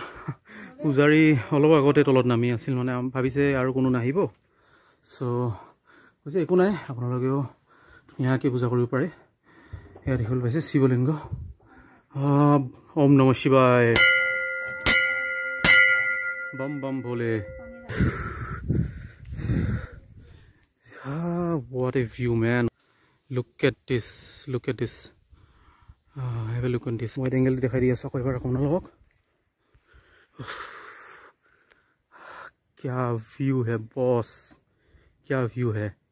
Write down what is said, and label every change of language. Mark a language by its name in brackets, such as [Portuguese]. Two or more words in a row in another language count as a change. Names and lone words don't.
[Assamese] পূজাৰী অলপ আগতে তলত নামি আছিল, মানে ভাবিছে আৰু কোনো নাহিব, চ' কৈছে একো নাই, আপোনালোকেও ধুনীয়াকৈ পূজা কৰিব পাৰে। এয়া দেখিবলৈ পাইছে শিৱলিংগ। [Sanskrit] ॐ नमः शिवाय, [Hindi] बम बम भोले। [English] What a view, man. Look at this. Have a look on this. Wide angle [Hindi] दिखाई दिया सब एक बार कौन लोग। क्या व्यू है बॉस, क्या व्यू है।